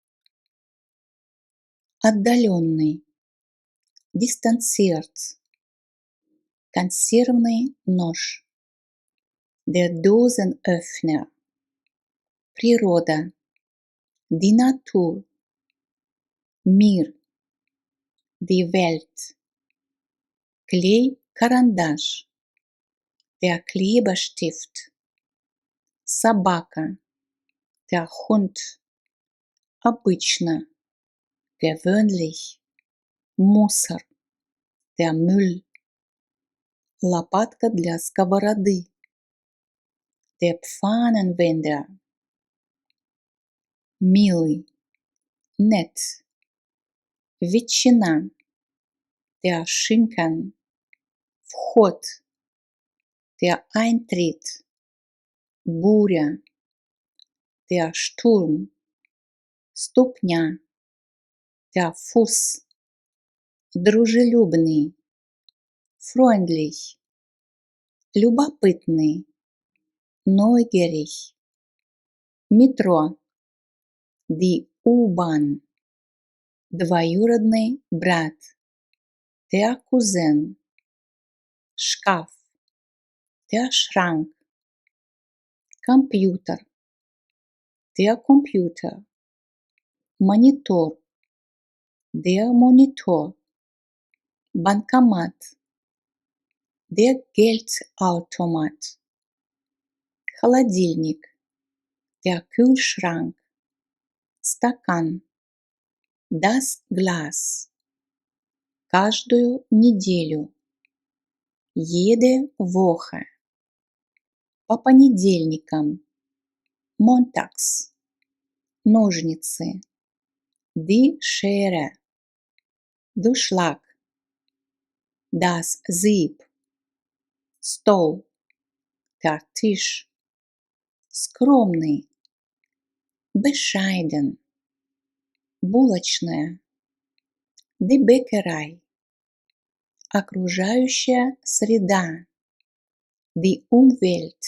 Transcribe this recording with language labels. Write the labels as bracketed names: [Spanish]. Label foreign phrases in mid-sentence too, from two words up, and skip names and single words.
[Russian] отдаленный, distanziert, консервный нож, [German] der Dosenöffner, природа, die Natur, мир, die Welt, [Russian] клей, карандаш, [German] der Klebestift, собака, der Hund, обычно, gewöhnlich, мусор, der Müll, [Russian] лопатка для сковороды, [German] der Pfannenwender, милый, nett, ветчина, der Schinken, вход, der Eintritt, буря, der Sturm, ступня, der Fuß, дружелюбный, freundlich, любопытный, neugierig, метро, die U-Bahn, [Russian] двоюродный брат, [German] der Cousin, шкаф, der Schrank, компьютер, der Computer, монитор, der Monitor, банкомат, der Geldautomat, холодильник, der Kühlschrank, стакан, das Glas, [Russian] каждую неделю, [German] jede Woche, [Russian] по понедельникам, montags, ножницы, [German] die Schere, дуршлаг, das Sieb, стол, der Tisch, скромный, bescheiden, булочная, die Bäckerei, [Russian] окружающая среда, [German] die Umwelt.